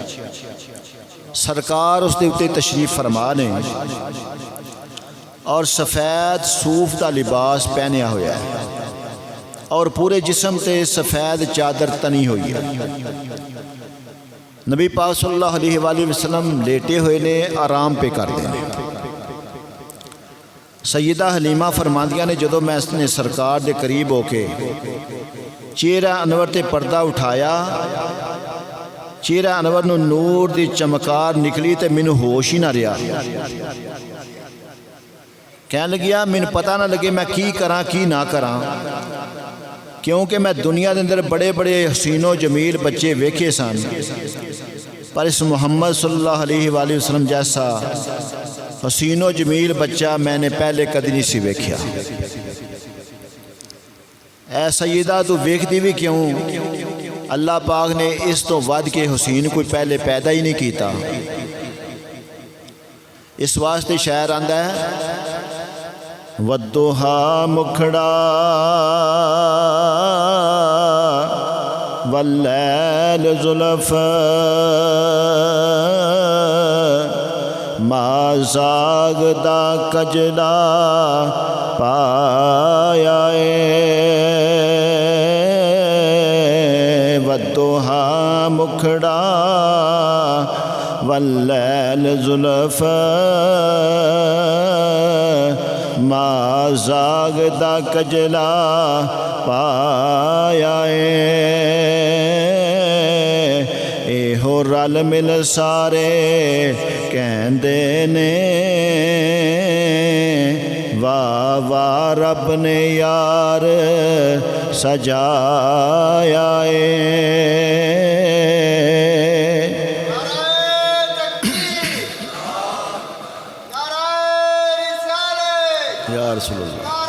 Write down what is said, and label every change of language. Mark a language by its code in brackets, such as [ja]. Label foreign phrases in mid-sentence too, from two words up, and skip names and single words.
[pa] سرکار اس دے اتے تشریف فرما نے اور سفید صوف کا لباس پہنیا ہویا ہے اور پورے جسم تے سفید چادر تنی ہوئی ہے. نبی پاک [ar] صلى الله عليه وسلم [pa] لیٹے ہوئے نے آرام پے کر دیں. سیدہ حلیمہ فرماندیاں نے جدوں میں اسنے سرکار کے قریب ہوکے چہرہ انور تے پردہ اٹھایا چہرہ انور نوں نور دی چمکار نکلی تے مینوں ہوش ہی نہ رہا. کہنے لگیا مین پتہ نہ لگے میں کی کراں کی نہ کراں، کیونکہ میں دنیا دے اندر بڑے بڑے حسین و جمیل بچے ویکھے سن، پر اس محمد [ar] صلی اللہ علیہ وآلہ وسلم [pa] جیسا حسین و جمیل بچہ میں نے پہلے کدی نہیں سی ویکھیا۔ اے سیدہ تو ویکھدی بھی کیوں؟ اللہ پاک نے اس تو ود کے حسین کوئی پہلے پیدا ہی نہیں کیتا۔ اس واسطے شاعر آندا ہے وَالضُّحَا مُکھڑا وَاللَّيْلِ زُلَفَا ما زاغدا کجلا پایا وَالضُّحَا مُکھڑا وَاللَّيْلِ زُلَفَا ما زاغدا کجلا پایا ایہو رل مل سارے کہندے نے واہ واہ رب نے یار سجایا [ar] یا رسول اللہ۔